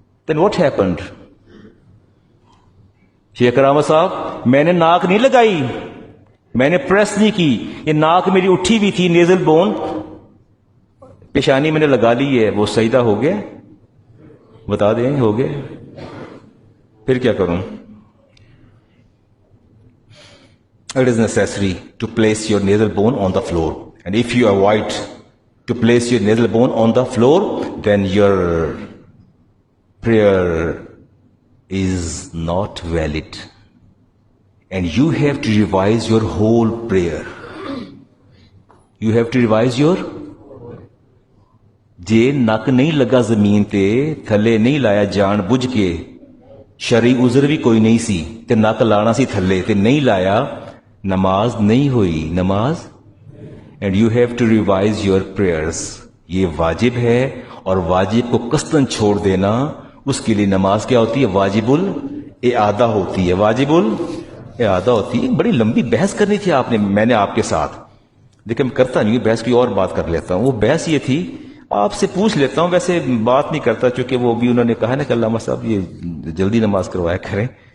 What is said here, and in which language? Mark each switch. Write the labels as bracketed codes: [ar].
[en] Then what happened? [ur] شیخ رحمت صاحب میں نے ناک نہیں لگائی, میں نے پریس نہیں کی, یہ ناک میری اٹھی ہوئی تھی, نیزل بون پیشانی میں نے لگا لی ہے, وہ سجدہ ہو گیا؟ بتا دیں ہو گیا. پھر کیا کروں؟ [en] It is necessary to place your nasal bone on the floor. And if you avoid to place your nasal bone on the floor, then your prayer is not valid. And you have to revise your whole prayer. You have to revise your... [pa] جے نک نہیں لگا زمین تے, تھلے نہیں لایا جان بوجھ کے, شرعی عذر بھی کوئی نہیں سی تے نک لانا سی تھلے تے نہیں لایا, نماز نہیں ہوئی. [en] نماز and you have to revise your prayers. [ur] یہ واجب ہے, اور واجب کو قصداً چھوڑ دینا اس کے لیے نماز کیا ہوتی ہے؟ واجب الاعادہ ہوتی ہے. واجب الاعادہ ہوتی ہے. بڑی لمبی بحث کرنی تھی آپ نے, میں نے آپ کے ساتھ, لیکن میں کرتا نہیں, بحث کی اور بات کر لیتا ہوں. وہ بحث یہ تھی, آپ سے پوچھ لیتا ہوں, ویسے بات نہیں کرتا چونکہ وہ بھی انہوں نے کہا نا کہ علامہ صاحب یہ جلدی نماز کروایا کریں.